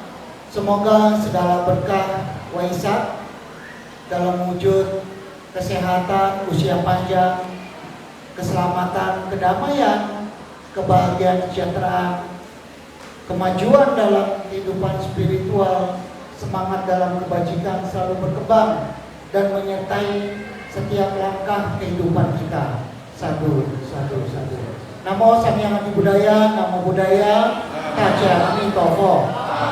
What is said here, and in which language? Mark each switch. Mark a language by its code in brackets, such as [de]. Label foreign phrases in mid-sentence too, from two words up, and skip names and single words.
[id] Semoga segala berkah Waisak dalam wujud kesehatan, usia panjang, keselamatan, kedamaian, kebahagiaan, kesejahteraan, kemajuan dalam kehidupan spiritual, semangat dalam kebajikan selalu berkembang dan menyertai setiap langkah kehidupan kita. [pi] Sadu, sadu, sadu. Namo Samyang Adi Budaya, Namo Buddhaya, Taja Amitofo.